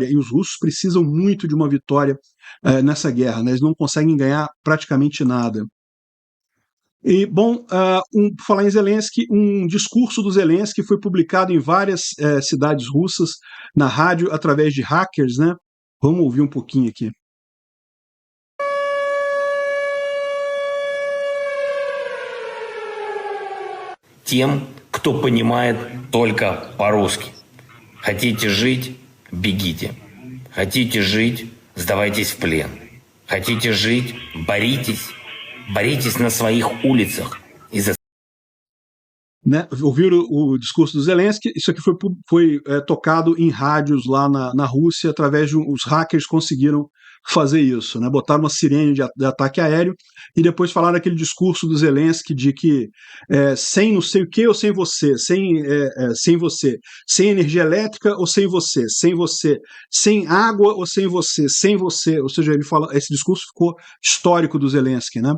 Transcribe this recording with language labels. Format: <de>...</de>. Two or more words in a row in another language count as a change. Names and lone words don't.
<pt>E os russos precisam muito de uma vitória nessa guerra, né? Eles não conseguem ganhar praticamente nada. E, bom, falar em Zelensky, um discurso do Zelensky foi publicado em várias cidades russas, na rádio, através de hackers, né? Vamos ouvir um pouquinho aqui.</pt> <ru>Тем, кто понимает только по-русски. Хотите жить – бегите. Хотите жить – сдавайтесь в плен. Хотите жить – боритесь. Боритесь на своих улицах.</ru> <pt>Né, ouviram o discurso do Zelensky? Isso aqui foi tocado em rádios lá na Rússia, através de os hackers conseguiram fazer isso, né? Botaram uma sirene de ataque aéreo e depois falaram aquele discurso do Zelensky de que sem não sei o que ou sem você, sem você, sem energia elétrica ou sem você, sem água ou sem você, ou seja, ele fala, esse discurso ficou histórico do Zelensky, né?</pt>